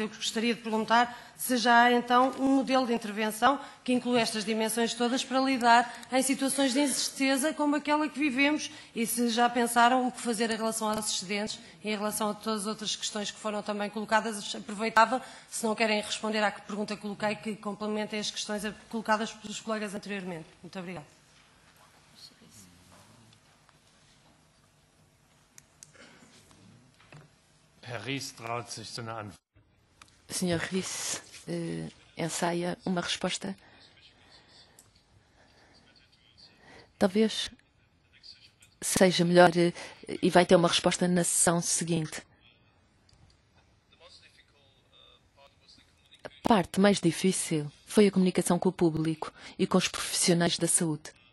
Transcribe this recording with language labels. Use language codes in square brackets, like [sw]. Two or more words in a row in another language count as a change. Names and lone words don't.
[pt] Eu gostaria de perguntar se já há, então, um modelo de intervenção que inclui estas dimensões todas para lidar em situações de incerteza como aquela que vivemos e se já pensaram o que fazer em relação aos excedentes e em relação a todas as outras questões que foram também colocadas. Aproveitava, se não querem responder à pergunta que coloquei, que complementem as questões colocadas pelos colegas anteriormente. Muito obrigada. [de] Herr Ries traut sich zu einer Antwort. [pt] Sr. Ries ensaia uma resposta. Talvez seja melhor e vai ter uma resposta na sessão seguinte. A parte mais difícil foi a comunicação com o público e com os profissionais da saúde.